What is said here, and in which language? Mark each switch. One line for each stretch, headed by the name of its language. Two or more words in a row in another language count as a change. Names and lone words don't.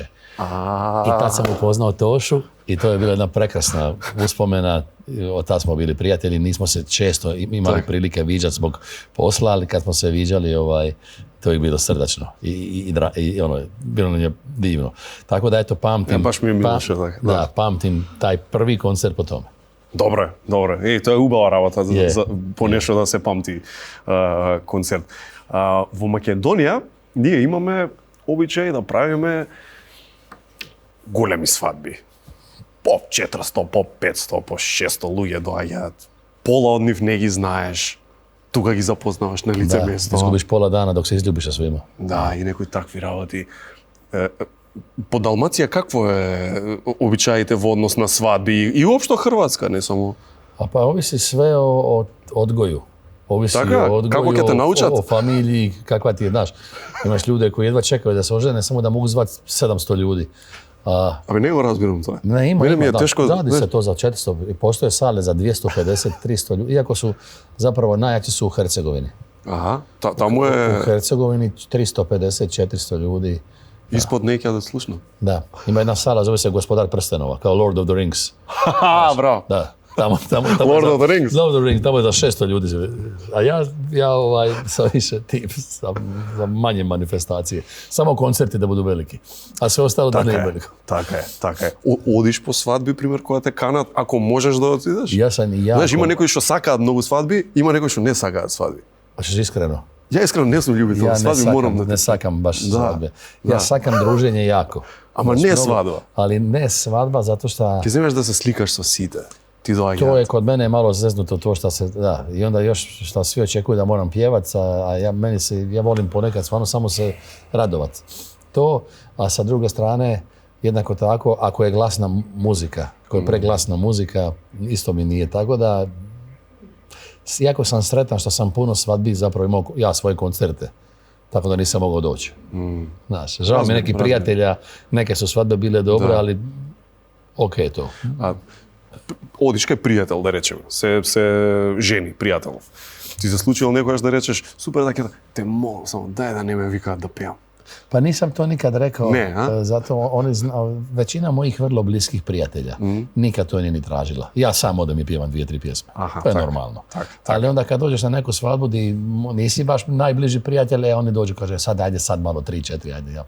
Croatian: I tad sam upoznao Tošu i to je bila jedna prekrasna uspomena. Od tad smo bili prijatelji, nismo se često imali prilike viđati zbog posla, ali kad smo se viđali, to je bilo srdačno i bilo nam je divno. Tako da eto, pamtim, baš mi je milo pamtim taj prvi koncert po tome.
Macedonian: Добре. То е убава работа по нешто да се памти концерт. Во Македонија ние имаме обичај да правиме големи свадби. По 400, по 500, по 600 луѓе доаѓаат. Пола од нив не ги знаеш. Тука ги запознаваш на лице место.
Serbian: Изгубиш пола дана док се изљубиш со свима.
Macedonian: Да, и некои такви работи. По Далмација какво е обичаите во однос на свадби и уопшто Хрватска, не само?
Croatian: Pa ovisi sve o odgoju. Ovisi o odgoju, o familiji, kakva ti je, znaš. Imaš ljude koji jedva čekaju da se ožene, samo da mogu zvati 700 ljudi.
Macedonian: Абе, не го разбирам тоа. Не, има, тешко.
Croatian: Radi se to za 400, postoje sale za 250, 300 ljudi, iako su zapravo najjači su u Hercegovini.
Macedonian: Аха, таму е...
Croatian: U Hercegovini 350, 400 ljudi. Ispod neke da slušno. Da, ima jedna sala, zove se Gospodar prstenova, kao Lord of the Rings. Haha, bravo. Da, tamo Lord of the Rings. Lord of the Rings, tamo je za 600 ljudi. A ja sam više tip za manje manifestacije. Samo koncerti da budu veliki. A sve ostalo da ne je veliko.
Macedonian: Така е. Одиш по свадби, пример, кога те канат, ако можеш да отидеш?
Croatian: Ja sam jako...
Macedonian: Знаеш, има некои што сакаат многу свадби, има некои што не сакаат свадби.
Croatian: Hoćeš iskreno? Ja iskreno ne sam ljubitelj svadbi, moram da... Ne sakam baš svadbe. Ja sakam druženje jako.
Macedonian: Ама не свадба.
Croatian: Ali ne svadba zato što...
Macedonian: Ке земеш да се сликаш со сите. Ти доаѓаат.
Croatian: To je kod mene malo zeznuto to što se... Da, i onda još što svi očekuju da moram pjevat, a ja volim ponekad stvarno samo se radovat. To, a sa druge strane, jednako tako, ako je glasna muzika, ako je preglasna muzika, isto mi nije. Tako da, jako sam sretan što sam puno svadbi zapravo imao ja svoje koncerte. Tako da nisam mogao doći. Znaš, žao mi nekih prijatelja, neke su svadbe bile dobre, ali okej to.
Macedonian: Одиш кај пријател, да речеме, се жени, пријателов. Ти се случило некојаш да речеш, супер, да те молам, само дај да не ме викаат да пеам.
Croatian: Pa nisam to nikad rekao, ne, zato većina mojih vrlo bliskih prijatelja nikad to nije ni tražila. Ja sam odem i pjevam 2-3 pjesme, to je normalno. Ali onda kad dođeš na neku svadbu di nisi baš najbliži prijatelj, oni dođu i kaže ajde sad malo 3-4, ajde ja.